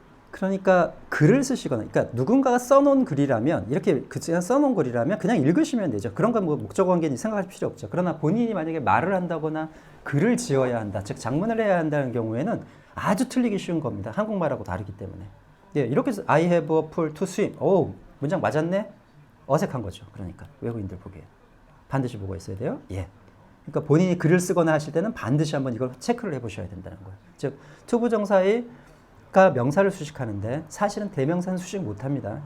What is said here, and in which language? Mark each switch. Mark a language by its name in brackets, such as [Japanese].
[Korean] 그러니까 글을 쓰시거나, 그러니까 누군가가 써놓은 글이라면, 이렇게 그냥 써놓은 글이라면 그냥 읽으시면 되죠. 그런 건 뭐 목적어 관계는 생각할 필요 없죠. 그러나 본인이 만약에 말을 한다거나 글을 지어야 한다, 즉 장문을 해야 한다는 경우에는 아주 틀리기 쉬운 겁니다. 한국말하고 다르기 때문에. 예, 이렇게 해서 [English] I have a pool to swim. [Korean] 오, 문장 맞았네? 어색한 거죠. 그러니까 외국인들 보기에. 반드시 보고 있어야 돼요. 예. 그러니까 본인이 글을 쓰거나 하실 때는 반드시 한번 이걸 체크를 해보셔야 된다는 거예요. 즉 투부정사의 명사를 수식하는데 사실은 대명사는 수식 못합니다.